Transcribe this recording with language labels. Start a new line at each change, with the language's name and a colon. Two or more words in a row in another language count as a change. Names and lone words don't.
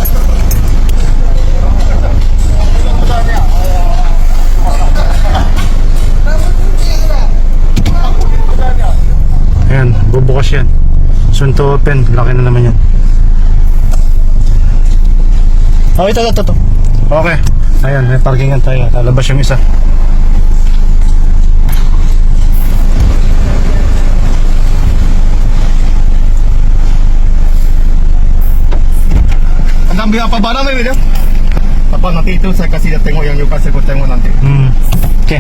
Filipino: Ayan, bubukas yan.
English: Soon to open.
Filipino: Laki na naman yan. Oh, ito. Okay. Ayan, may parkingan tayo. Lalabas yung isa.
Malay: Andam biar apa barang ni dia? Apa nanti itu saya kasih dia tengok yang you kasih aku tengok nanti.
English: Okay.